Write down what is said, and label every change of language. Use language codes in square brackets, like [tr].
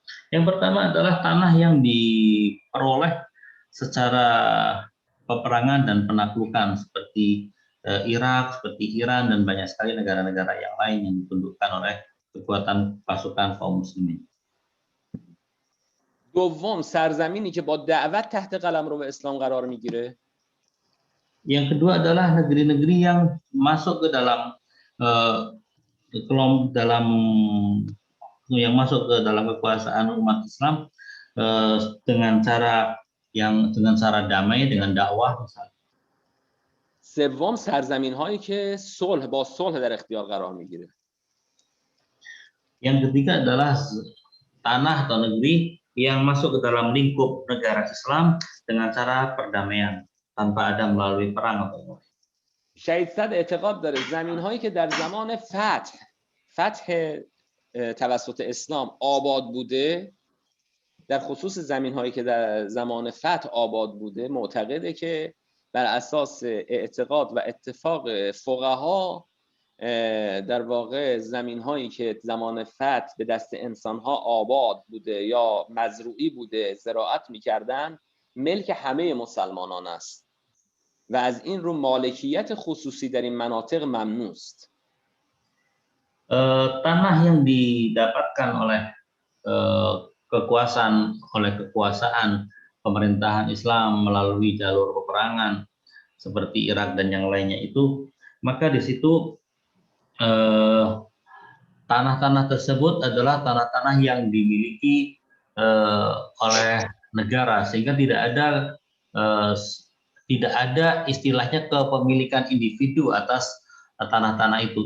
[id] Yang pertama adalah tanah yang diperoleh secara peperangan dan penaklukan seperti Irak, seperti Iran, dan banyak sekali negara-negara yang lain yang ditundukkan oleh kekuatan pasukan kaum muslimin. [fa] دوم، سرزمینی که با دعوت تحت قلمرو اسلام قرار میگیره. [id] Yang kedua adalah negeri-negeri yang masuk ke dalam kekuasaan umat Islam dengan cara damai, dengan dakwah misalnya. [fa] سوم، سرزمین هایی که با صلح در اختیار قرار میگیره. [id] Yang ketiga adalah tanah atau negeri yang masuk ke dalam lingkup negara Islam dengan cara perdamaian tanpa ada melalui perang atau [fa] شهید صدر اعتقاد داره زمین هایی که در زمان فتح توسط اسلام آباد بوده، در خصوص زمین هایی که در زمان فتح آباد بوده، معتقده که بر اساس اعتقاد و اتفاق فقها در واقع زمین هایی که زمان فتح به دست انسان ها آباد بوده یا مزروعی بوده، زراعت میکردن، ملک همه مسلمانان است و از این رو مالکیت خصوصی در این مناطق ممنوع است. [id] Tanah yang didapatkan oleh kekuasaan pemerintahan Islam melalui jalur peperangan seperti Irak dan yang lainnya itu, maka di situ tanah-tanah tersebut adalah tanah-tanah yang dimiliki oleh negara, sehingga tidak ada istilahnya kepemilikan individu atas tanah-tanah itu.